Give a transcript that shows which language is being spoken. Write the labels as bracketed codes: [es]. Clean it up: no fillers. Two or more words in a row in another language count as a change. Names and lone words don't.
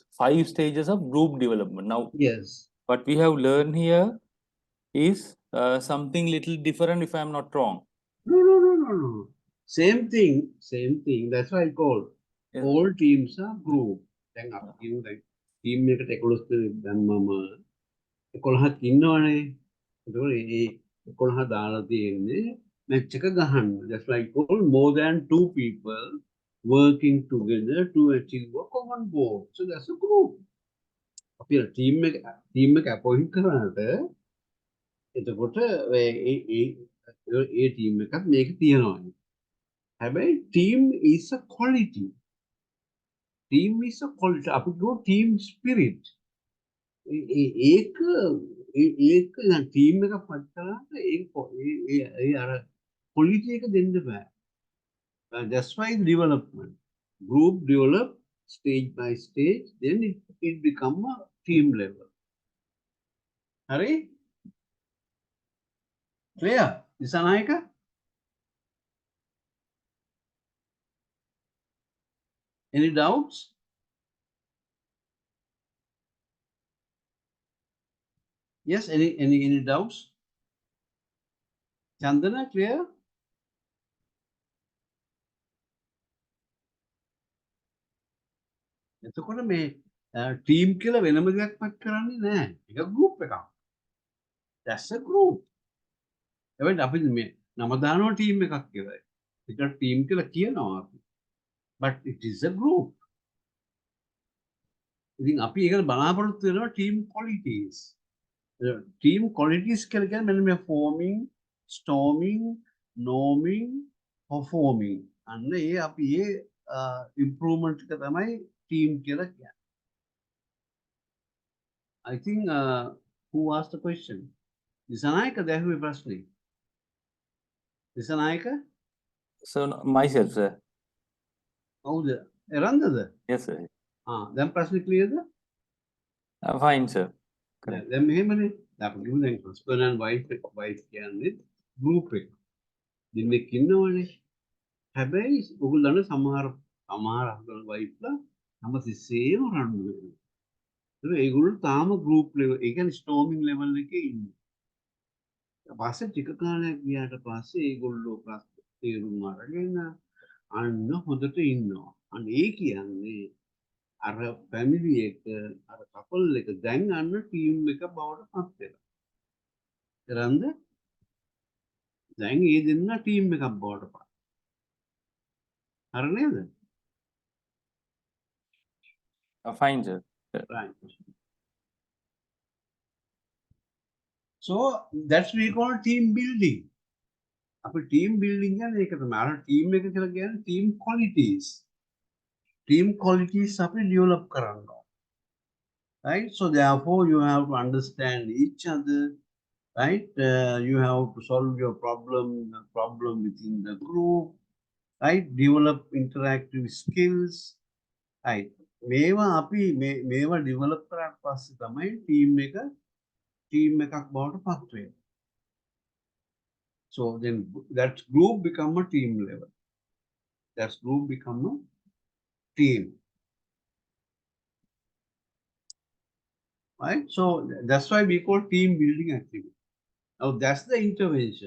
[en] 5 stages of group development. Now, yes. what we have learned here is something little different. If I am not wrong. No. Same thing, same thing. That's why I call Yes. all teams are group. Then up, like team [si] එකට 11 දැම්මම 11ක් ඉන්නවනේ. ඒතකොට ඒ 11 දාලා තියෙන්නේ match එක ගහන්න. [en] That's why I call more than 2 people working together to achieve a common goal. So that's a group. [si] අපි team එක appoint කරාට එතකොට ඒ team එකත් මේක තියෙනවා. [en] හැබැයි team is a quality. Team is a quality. [si] අපි ගෝ [en] team spirit. [si] ඒක team එක පත් කරාට ඒ අර quality එක දෙන්න බෑ. [en] That's why development. Group develop stage by stage, then it become a team level. [si] හරි? Clear? දිසානායක? [en] Any doubts? Yes, any doubts? Chandana, clear? [si] එතකොට මේ ටීම් කියලා වෙනම දෙයක් පත් කරන්නේ නැහැ. ඒක group එකක්. [en] That's a group. [si] එවෙන් අපි මේ නම දානවා ටීම් එකක් කියලා. ඒකට ටීම් කියලා කියනවා අපි. [en] But it is a group. [si] ඉතින් අපි ඒකට බලාපොරොත්තු වෙනවා [en] team qualities. Team qualities [si] කියලා කියන්නේ මෙන්න මේ [en] forming, storming, norming, performing. [si] අන්න ඒ අපි ඒ improvement එක තමයි team කියලා කියන්නේ. [en] I think who asked the question? [si] දිසානායක දැහුවේ ප්‍රශ්නේ. දිසානායක? [en] So myself, sir. [si] කවුද? එරන්දද? [en] Yes, sir. [si] දැන් ප්‍රශ්නේ clearද? [en] Fine, sir. [si] දැන් මෙහෙමනේ. අපි කිව්ව දැන් [en] husband and wife [si] කියන්නේ group එක. දෙන්නෙක් ඉන්නවනේ. හැබැයි ඔයගොල්ලෝ සමහර [en] husband wife [si] ලා හැම තිස්සේම රණ්ඩු වෙනවා. ඒක ඒගොල්ලෝ තාම [en] group level, [si] ඒ කියන්නේ [en] storming level [si] එකේ ඉන්නේ. පස්සේ ටික කාලයක් ගියාට පස්සේ ඒගොල්ලෝ තේරුම් අරගෙන අන්න හොඳට ඉන්නවා. අන්න ඒ කියන්නේ අර family එක අර couple එක දැන් අන්න team එක බවට පත් වෙනවා. එරන්ද? දැන් ඒ දෙන්න team එකක් බවට පත්. හරි නේද? [en] Fine, sir. Right. So that's we call team building. [si] අපි [en] team building [si] කියන්නේ ඒක තමයි. අර team එක කියලා කියන්නේ [en] team qualities. Team qualities [si] අපි develop කරන්න ඕන. [en] Right? So therefore you have to understand each other. Right? You have to solve your problem within the group. Right? Develop interactive skills. Right? [si] මේවා අපි මේවා develop කරාට පස්සේ තමයි team එකක් බවට පත් වෙන්නේ. [en] So then that group become a team level. That group become a team. Right? So that's why we call team building activity. Now that's the intervention.